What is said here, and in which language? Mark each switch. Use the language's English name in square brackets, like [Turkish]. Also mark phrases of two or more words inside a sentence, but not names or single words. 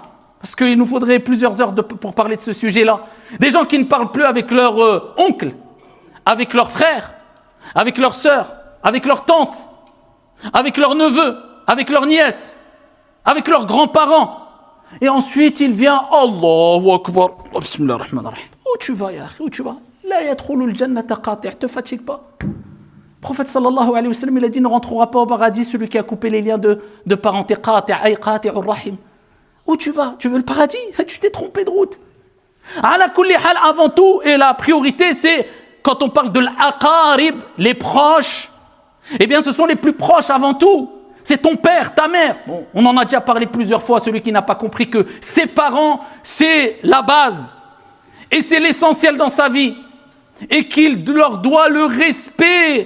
[French] Parce qu'il nous faudrait plusieurs heures pour parler de ce sujet-là. Des gens qui ne parlent plus avec leur oncle, avec leurs frères, avec leurs sœurs, avec leurs tantes, avec leurs neveux, avec leurs nièces, avec leurs grands-parents. Et ensuite, il vient, [Arabic] الله أكبر، بسم الله الرحمن الرحيم. [French] Où tu vas, Yahri, où tu vas? [Arabic] لا يدخل الجنة قاطع', [French] te fatigue pas. Le prophète [Arabic] صلى الله عليه وسلم, [French] il a dit, ne rentrera pas au paradis celui qui a coupé les liens de parenté, [Arabic] قاطع، أي قاطع الرحم. [French] Où tu vas? Tu veux le paradis? Tu t'es trompé de route. [Arabic] على كل حال, [French] avant tout, et la priorité, c'est, quand on parle de l'aqarib, les proches, ce sont les plus proches avant tout. C'est ton père, ta mère. Bon, on en a déjà parlé plusieurs fois, celui qui n'a pas compris que ses parents, c'est la base. Et c'est l'essentiel dans sa vie. Et qu'il leur doit le respect.